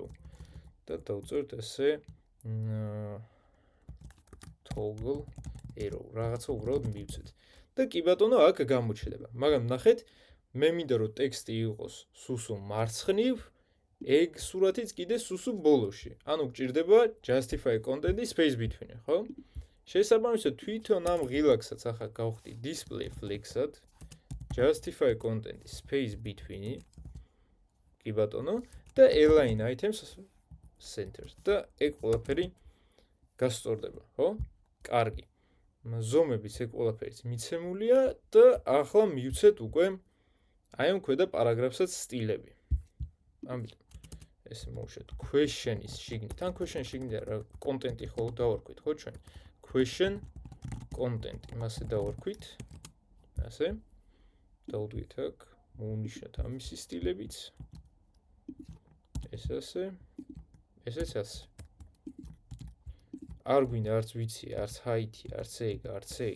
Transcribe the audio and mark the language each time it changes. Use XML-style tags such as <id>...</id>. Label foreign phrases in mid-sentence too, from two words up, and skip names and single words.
<ka>და დავწერთ ესე</ka> <en>toggle arrow.</en> <ka>რაღაცა უბრალოდ მივცეთ. და კი ბატონო აქ გამოჩნდება. მაგრამ ნახეთ, მე მინდა რომ ტექსტი იყოს სუსუ მარცხნივ, ეგ სურათიც კიდე სუსუ ბოლოში. ანუ გჭირდება</ka> <en>justify content space between,</en> <ka>ხო? შესაბამისად თვითონ ამ ღილაკსაც ახლა გავხდი</ka> <en>display flex-ად, justify content space between,</en> <ka>კი ბატონო, და</ka> <en>align items centers</en> <ka>და ეგ ყველაფერი გასწორდება, ხო? კარგი. ზომებიც ეგ ყველაფერიც მიცემულია და ახლა მივცეთ უკვე აი ამ ქვედა პარაგრაფსაც სტილები. ამიტომ ეს მოვუშვათ question-ის შიგნით. ან question-ის შიგნით რა კონტენტი ხო დავარქვით ხო ჩვენ?</ka> <en>question content</en> <ka>იმასე დავარქვით. ასე. დავუდგეთ აქ, მოვუნიშნოთ ამისი სტილებიც. ეს ასე. ესეც ასე. არ გვინდა არც ვიცი, არც height-ი, არც ეგ, არც ეგ.</ka>